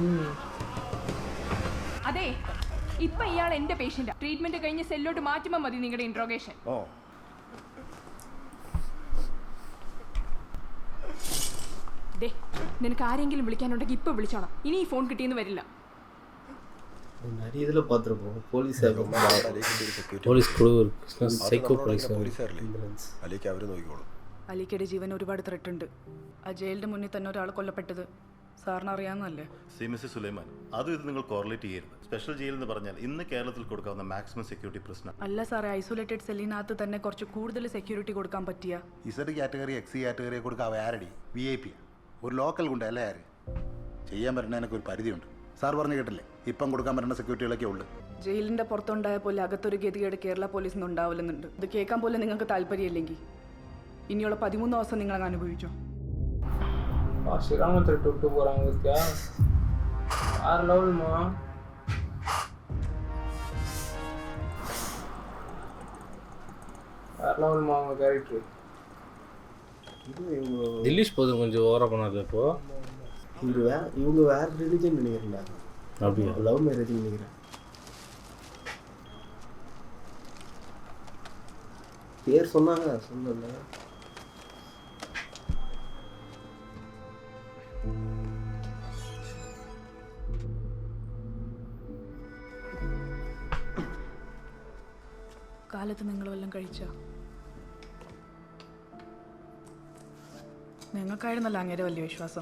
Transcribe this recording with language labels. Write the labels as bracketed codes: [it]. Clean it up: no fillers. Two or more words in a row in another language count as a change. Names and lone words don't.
[ml] അതെ, ഇപ്പൊ ഇയാൾ എന്റെ പേഷ്യന്റാ. ട്രീറ്റ്മെന്റ് കഴിഞ്ഞ് സെല്ലോട്ട് മാറ്റുമ്പോ മതി നിങ്ങളുടെ ഇൻട്രോഗേഷൻ. നിനക്ക് ആരെങ്കിലും വിളിക്കാനുണ്ടെങ്കിൽ ഇപ്പൊ വിളിച്ചോണം. ഇനി ഈ ഫോൺ കിട്ടിയെന്ന് വരില്ല. [ta] நிறைய இதில் பார்த்துருப்போம். போலீஸ் [ml] അലിക്ക് അവർ നോക്കിക്കോളും. അലിക്കയുടെ ജീവൻ ഒരുപാട് ത്രെട്ട് ഉണ്ട്. ആ ജയിലിന്റെ മുന്നിൽ തന്നെ ഒരാൾ കൊല്ലപ്പെട്ടത് സാറിന് അറിയാവുന്നല്ലേ? മിസ്റ്റർ സുലൈമാൻ, അതും ഇത് നിങ്ങൾ കോറിലേറ്റ് ചെയ്യരുത്. സ്പെഷ്യൽ ജയിൽ എന്ന് പറഞ്ഞാൽ ഇന്ന് കേരളത്തിൽ കൊടുക്കാവുന്ന മാക്സിമം സെക്യൂരിറ്റി പ്രശ്നം അല്ല സാറേ, ഐസൊലേറ്റഡ് സെല്ലിനകത്ത് തന്നെ കുറച്ച് കൂടുതൽ സെക്യൂരിറ്റി കൊടുക്കാൻ പറ്റിയ [en] Z category [ml] എക്സി കാറ്റഗറിയെ കൊടുക്കാൻ ആരടി? VIP ഒരു ലോക്കൽ ഗുണ്ട അല്ലേ? ആര് ചെയ്യാൻ പറ്റുന്നതിനൊക്കെ ഒരു പരിധിയുണ്ട്. സാർ പറഞ്ഞു കേട്ടില്ലേ, ഇപ്പം കൊടുക്കാൻ പറ്റുന്ന സെക്യൂരിറ്റികളൊക്കെ ഉള്ളു. ജയിലിന്റെ പുറത്തുണ്ടായ പോലെ അകത്തൊരു ഗതികേട് കേരള പോലീസിന് ഉണ്ടാവില്ലെന്നുണ്ട്. ഇത് കേൾക്കാൻ പോലെ നിങ്ങൾക്ക് താല്പര്യമില്ലെങ്കിൽ ഇനിയുള്ള 13 ദിവസം നിങ്ങൾ അങ്ങ് അനുഭവിച്ചോ. [ta] த்ரெட் விட்டு போகிறாங்க வித்யா. வேறு லெவல்மா. வேறு லெவல்மா அவங்க கேரக்டர். தில்லிஷ் போதும் கொஞ்சம் ஓவராக பண்ணாது. இப்போ இவங்க வேற ரிலிஜன் நினைக்கிறேன். அப்படியா? [en] love marriage [ta] நினைக்கிறேன். பேர் சொன்னாங்க, சொன்னல. [ml] കാലത്ത് നിങ്ങൾ വല്ലതും കഴിച്ചോ? നിങ്ങൾക്കായിരുന്നല്ലോ അങ്ങേരെ വലിയ വിശ്വാസം.